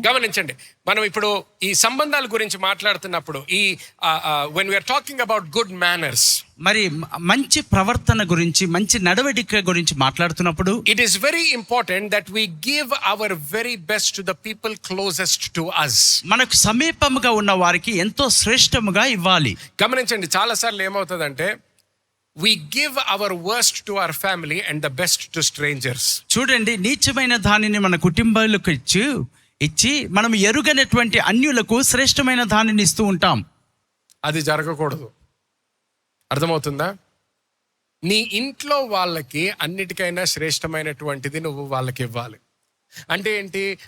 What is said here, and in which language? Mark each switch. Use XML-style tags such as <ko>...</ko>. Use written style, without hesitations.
<te>గమనించండి, మనం ఇప్పుడు ఈ సంబంధాల గురించి మాట్లాడుతున్నప్పుడు ఈ</te> <en>when we are talking about good manners,</en> <te>మరి మంచి ప్రవర్తన గురించి, మంచి నడవడిక గురించి మాట్లాడుతున్నప్పుడు</te> <en>It is very important that we give our very best to the people closest to us.</en> <te>మనకు సమీపముగా ఉన్న వారికి ఎంతో శ్రేష్టముగా ఇవ్వాలి. గమనించండి, చాలాసార్లు ఏమవుతుందంటే</te> <en>we give our worst to our family and the best to strangers.</en> <te>చూడండి, నీచమైన దానిని మన కుటుంబాలకు ఇచ్చి మనం ఎరుగనటువంటి అన్యులకు శ్రేష్టమైన దానిని ఇస్తూ ఉంటాం. అది జరగకూడదు. అర్థమవుతుందా? నీ ఇంట్లో వాళ్ళకి అన్నిటికైనా శ్రేష్టమైనటువంటిది నువ్వు వాళ్ళకి ఇవ్వాలి. అంటే ఏంటి?</te>